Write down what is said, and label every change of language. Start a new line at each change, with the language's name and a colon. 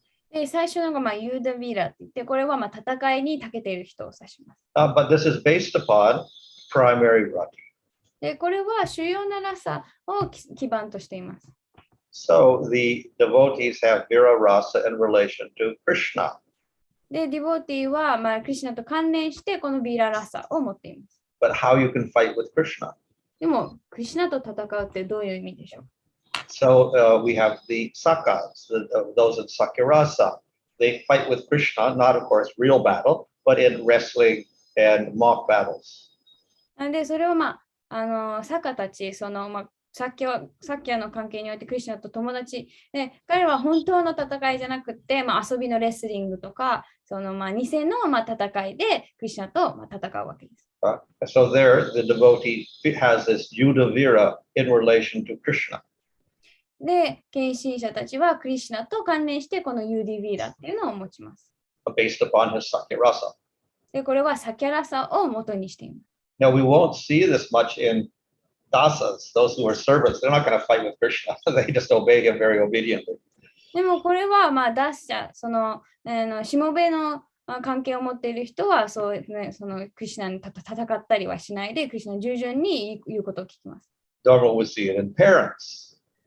Japanese: で、最初のがユーダ・ヴィーラって言って、これは戦いに長けている人を指します。
English: But this is based upon primary rati.
Japanese: で、これは主要なラサを基盤としています。
English: So the devotees have Vira Rasa in relation to Krishna.
Japanese: で、ディボーティーは、クリシュナと関連してこのヴィーララサを持っています。
English: But how you can fight with Krishna?
Japanese: でも、クリシュナと戦うってどういう意味でしょう？
English: So we have the Sakas, those in Sakirasa. They fight with Krishna, not of course real battle, but in wrestling and mock battles.
Japanese: で、それをサカたち、サッキャの関係においてクリシュナと友達で、彼は本当の戦いじゃなくて、遊びのレスリングとか、偽の戦いでクリシュナと戦うわけです。
English: So there, the devotee has this Yudhavira in relation to Krishna.
Japanese: で、献身者たちはクリシュナと関連してこのユーディ・ヴィーラっていうのを持ちます。
English: Based upon his Sakirasa.
Japanese: で、これはサキャラサを元にしています。
English: Now we won't see this much in dasas, those who are servants. They're not going to fight with Krishna. They just obey him very obediently.
Japanese: でもこれはダッシャ、しもべの関係を持っている人はそうですね、クリシュナに戦ったりはしないで、クリシュナ従順に言うことを聞きます。
English: Dharma would see it in parents.